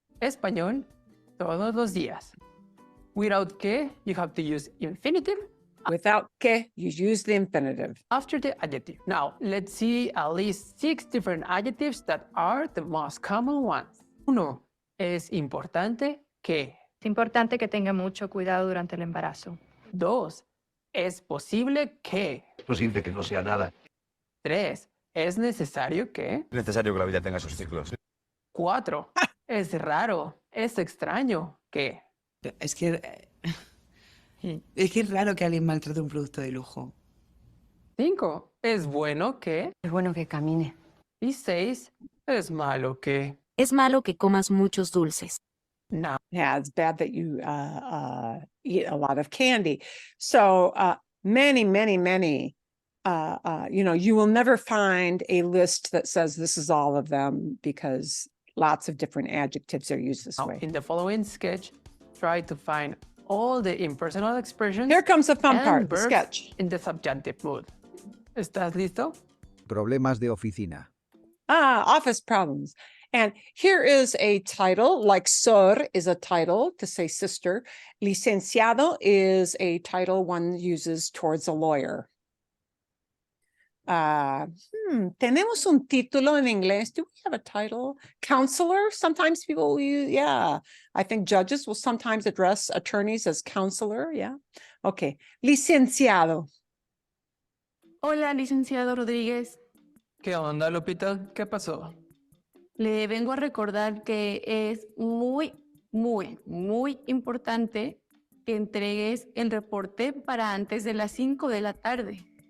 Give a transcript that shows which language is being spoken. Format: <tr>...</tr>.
<es>Español todos los días.</es> <en>Without que, you have to use infinitive. Without que, you use the infinitive. After the adjective. Now, let's see at least 6 different adjectives that are the most common ones.</en> <es>1. Es importante que. Es importante que tenga mucho cuidado durante el embarazo. 2. Es posible que. Es posible que no sea nada. 3. Es necesario que. Es necesario que la vida tenga sus ciclos. 4. Es raro, es extraño que. Es que es raro que alguien maltrate un producto de lujo. 5. Es bueno que. Es bueno que camine. Y 6. Es malo que. Es malo que comas muchos dulces. No.</es> <en>Yeah, it's bad that you eat a lot of candy. So many, you will never find a list that says this is all of them, because lots of different adjectives are used this way. In the following sketch, try to find all the impersonal expressions. Here comes the fun and part, the verbs sketch. In the subjunctive mood.</en> <es>¿Estás listo? Problemas de oficina.</es> <en>Office problems. And here is a title, like sor is a title to say sister. Licenciado is a title one uses towards a lawyer.</en> <es>Tenemos un título en inglés.</es> <en>Do we have a title? Counselor? Sometimes people will use, yeah. I think judges will sometimes address attorneys as counselor, yeah. Okay. Licenciado.</en> <es>Hola, licenciado Rodríguez. ¿Qué onda, Lupita? ¿Qué pasó? Le vengo a recordar que es muy importante que entregues el reporte para antes de las 5 de la tarde.</es>